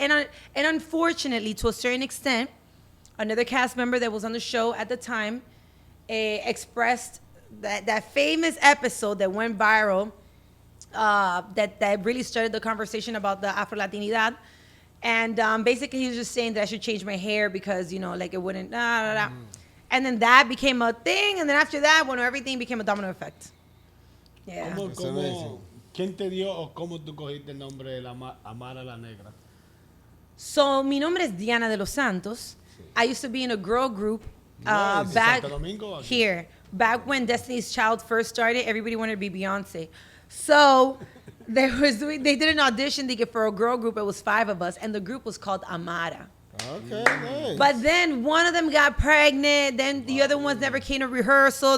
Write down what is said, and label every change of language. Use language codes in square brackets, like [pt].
[en] And unfortunately, to a certain extent, another cast member that was on the show at the time expressed that famous episode that went viral, that really started the conversation about the Afro-Latinidad. And basically, he was just saying that I should change my hair because, you know, like it wouldn't, And then that became a thing, and then after that, bueno, everything became a domino effect. Yeah. [es] ¿Quién te dio o cómo tú cogiste el nombre de la Amara La Negra? So, mi nombre es Diana de los Santos. [en] I used to be in a girl group Nice. back [es] Santo Domingo, aquí? [en] here. Back when Destiny's Child first started, everybody wanted to be Beyonce. So, they did an audition to get for a girl group. It was 5 of us, and the group was called Amara. Okay, nice. But then one of them got pregnant. Then the other ones never came to rehearsal.